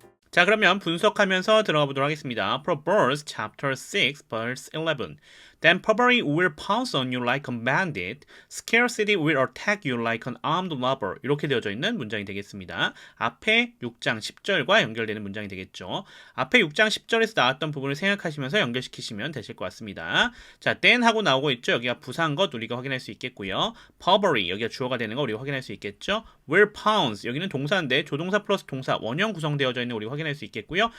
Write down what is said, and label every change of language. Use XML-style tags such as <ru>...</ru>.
<ko>자, 그러면 분석하면서 들어가 보도록 하겠습니다.</ko> <en>Proverbs chapter 6 verse 11. Then poverty will pounce on you like a bandit. Scarcity will attack you like an armed robber.</en> <ko>이렇게 되어져 있는 문장이 되겠습니다. 앞에 6장 10절과 연결되는 문장이 되겠죠. 앞에 6장 10절에서 나왔던 부분을 생각하시면서 연결시키시면 되실 것 같습니다. 자, then 하고 나오고 있죠. 여기가 부사인 것 우리가 확인할 수 있겠고요. poverty 여기가 주어가 되는 거 우리가 확인할 수 있겠죠. will pounce 여기는 동사인데 조동사 플러스 동사 원형 구성되어져 있는 거 우리가 확인할 수 있겠고요.</ko>